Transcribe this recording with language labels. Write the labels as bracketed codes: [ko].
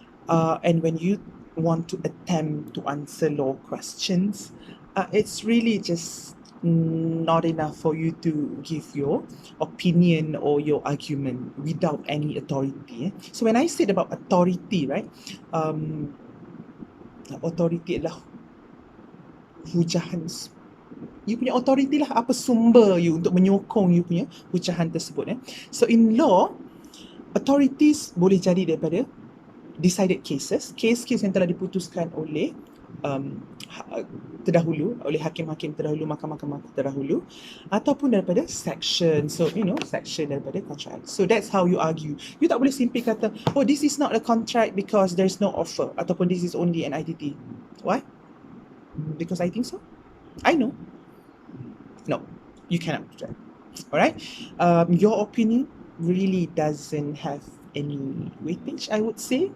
[en] And when you want to attempt to answer law questions, it's really just not enough for you to give your opinion or your argument without any authority. So when I said about authority, right? [ms] Authority adalah hujahan. You punya authority lah, apa sumber you untuk menyokong you punya hujahan tersebut. [en] So in law, [ms] authorities boleh jadi daripada [en] decided cases, [ms] kes-kes yang telah diputuskan oleh terdahulu, oleh hakim-hakim terdahulu, mahkamah-mahkamah terdahulu, ataupun daripada section. [en] So, section [ms] daripada [en] contract. So, that's how you argue. You [ms] tak boleh [en] simply kata, oh, this is not a contract because there's no offer, [ms] ataupun [en] this is only an IDT. Why? Because I think so? I know. No, you cannot do that. Alright? Your opinion really doesn't have any weightage, I would say.